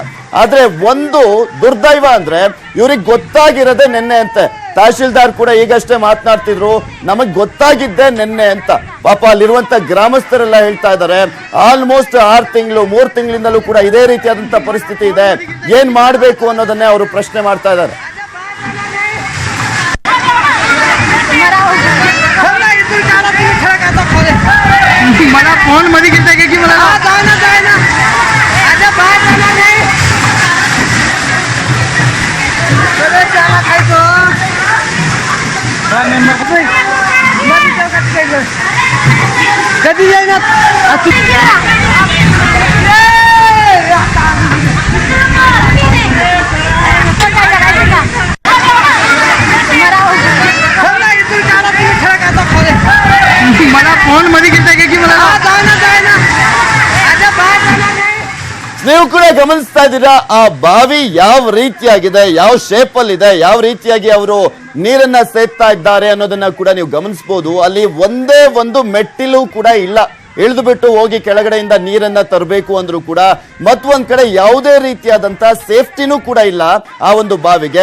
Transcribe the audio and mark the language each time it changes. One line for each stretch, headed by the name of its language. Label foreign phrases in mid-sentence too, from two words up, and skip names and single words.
Kannada: ಆದ್ರೆ ಒಂದು ದುರ್ದೈವ ಅಂದ್ರೆ ಇವ್ರಿಗೆ ಗೊತ್ತಾಗಿರೋದೇ ನೆನ್ನೆ ಅಂತೆ. ತಹಶೀಲ್ದಾರ್ ಕೂಡ ಈಗಷ್ಟೇ ಮಾತನಾಡ್ತಿದ್ರು, ನಮಗ್ ಗೊತ್ತಾಗಿದ್ದೆ ನೆನ್ನೆ ಅಂತ. ಪಾಪ ಅಲ್ಲಿರುವಂತ ಗ್ರಾಮಸ್ಥರೆಲ್ಲ ಹೇಳ್ತಾ ಇದ್ದಾರೆ ಆಲ್ಮೋಸ್ಟ್ 6 ತಿಂಗಳು 3 ತಿಂಗಳಿಂದಲೂ ಕೂಡ ಇದೇ ರೀತಿಯಾದಂತ ಪರಿಸ್ಥಿತಿ ಇದೆ, ಏನ್ ಮಾಡ್ಬೇಕು ಅನ್ನೋದನ್ನೇ ಅವರು ಪ್ರಶ್ನೆ ಮಾಡ್ತಾ ಇದ್ದಾರೆ.
Marathi: मला फोन मध्ये घेता की मला कधी येईना मला फोन मध्ये घेता की मला
Kannada: ನೀವು ಕೂಡ ಗಮನಿಸ್ತಾ ಇದ್ದೀರಾ ಆ ಬಾವಿ ಯಾವ ರೀತಿಯಾಗಿದೆ, ಯಾವ ಶೇಪ್ ಅಲ್ಲಿ ಇದೆ, ಯಾವ ರೀತಿಯಾಗಿ ಅವರು ನೀರನ್ನ ಸೇರ್ತಾ ಇದ್ದಾರೆ ಅನ್ನೋದನ್ನ ಕೂಡ ನೀವು ಗಮನಿಸಬಹುದು. ಅಲ್ಲಿ ಒಂದೇ ಒಂದು ಮೆಟ್ಟಿಲು ಕೂಡ ಇಲ್ಲ, ಇಳಿದು ಬಿಟ್ಟು ಹೋಗಿ ಕೆಳಗಡೆಯಿಂದ ನೀರನ್ನ ತರಬೇಕು ಅಂದ್ರೂ ಕೂಡ ಮತ್ತೊಂದ್ ಕಡೆ ಯಾವುದೇ ರೀತಿಯಾದಂತ ಸೇಫ್ಟಿನೂ ಕೂಡ ಇಲ್ಲ ಆ ಒಂದು ಬಾವಿಗೆ.